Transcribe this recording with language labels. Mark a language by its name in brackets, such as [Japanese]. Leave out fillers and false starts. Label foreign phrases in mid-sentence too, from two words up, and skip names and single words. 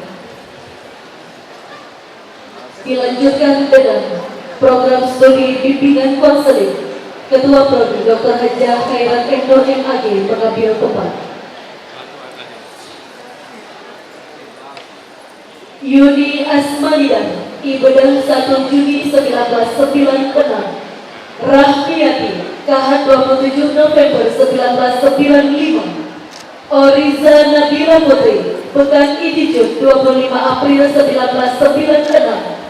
[Indonesian] Dilanjutkan dengan program studi bimbingan konseling. Ketua Prodi Dr. Hajah Khairat Endor MAG mengambil tempat. Yuni Asmalidan, Ibedang 1 Juni 1996. Rahmiati, Kahan 27 November 1995. Oriza Nabila Putri, Pekan Idijun 25 April 1996.